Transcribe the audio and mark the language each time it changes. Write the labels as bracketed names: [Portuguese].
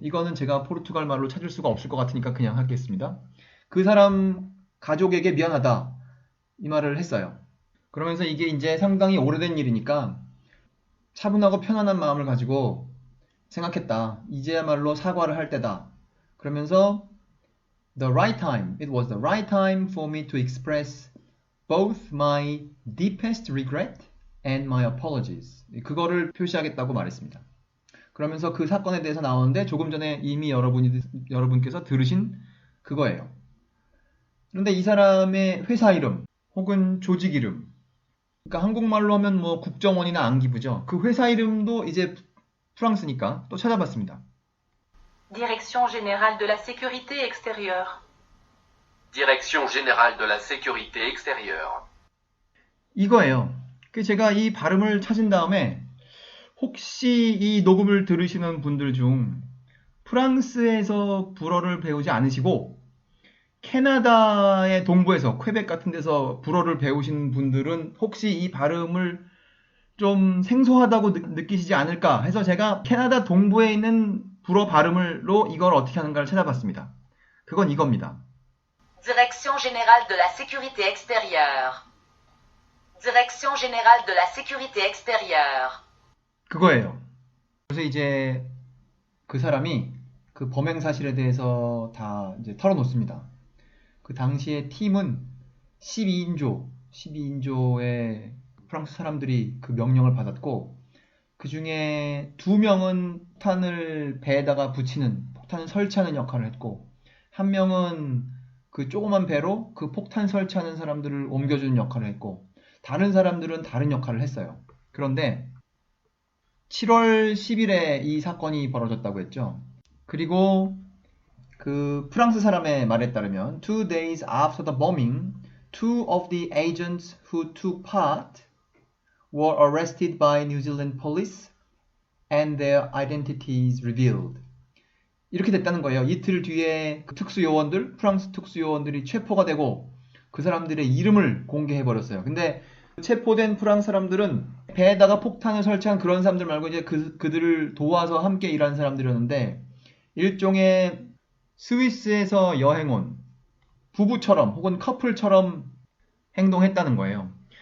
[Korean] 이거는 제가 포르투갈 말로 찾을 수가 없을 것 같으니까 그냥 하겠습니다. 그 사람 가족에게 미안하다. 이 말을 했어요. 그러면서 이게 이제 상당히 오래된 일이니까 차분하고 편안한 마음을 가지고 생각했다. 이제야말로 사과를 할 때다. 그러면서 [English] it was the right time for me to express both my deepest regret and my apologies. [Korean] 그거를 표시하겠다고 말했습니다. 그러면서 그 사건에 대해서 나오는데 조금 전에 이미 여러분께서 들으신 그거예요. 그런데 이 사람의 회사 이름 혹은 조직 이름, 그러니까 한국말로 하면 뭐 국정원이나 안기부죠. 그 회사 이름도 이제 프랑스니까 또 찾아봤습니다. [French] Direction générale de la sécurité extérieure. 'Direction générale de la sécurité extérieure. 'Direction générale de la sécurité extérieure. 'Direction générale de la sécurité extérieure. 'Direction générale de la sécurité extérieure. 'Direction générale de la sécurité extérieure. Direction générale de la sécurité extérieure. [Korean] 이거예요. 제가 이 발음을 찾은 다음에 혹시 이 녹음을 들으시는 분들 중 프랑스에서 불어를 배우지 않으시고 캐나다의 동부에서 퀘벡 같은 데서 불어를 배우신 분들은 혹시 이 발음을 좀 생소하다고 느끼시지 않을까 해서 제가 캐나다 동부에 있는 불어 발음으로 이걸 어떻게 하는가를 찾아봤습니다. 그건 이겁니다. [French] Direction générale de la sécurité extérieure. Direction générale de la sécurité extérieure. [Korean] 그거예요. 그래서 이제 그 사람이 그 범행 사실에 대해서 다 이제 털어놓습니다. 그 당시에 팀은 12인조의 프랑스 사람들이 그 명령을 받았고 그 중에 2명은 폭탄을 배에다가 붙이는 폭탄을 설치하는 역할을 했고 한 명은 그 조그만 배로 그 폭탄 설치하는 사람들을 옮겨주는 역할을 했고 다른 사람들은 다른 역할을 했어요. 그런데 7월 10일에 이 사건이 벌어졌다고 했죠. 그리고 그 프랑스 사람의 말에 따르면 [English] 2 days after the bombing, 2 of the agents who took part were arrested by New Zealand police and their identities revealed. [Korean] 이렇게 됐다는 거예요. 이틀 뒤에 그 특수요원들, 프랑스 특수요원들이 체포가 되고 그 사람들의 이름을 공개해버렸어요. 근데 체포된 프랑스 사람들은 배에다가 폭탄을 설치한 그런 사람들 말고 이제 그들을 도와서 함께 일하는 사람들이었는데 일종의 스위스에서 여행 온 부부처럼 혹은 커플처럼 행동했다는 거예요.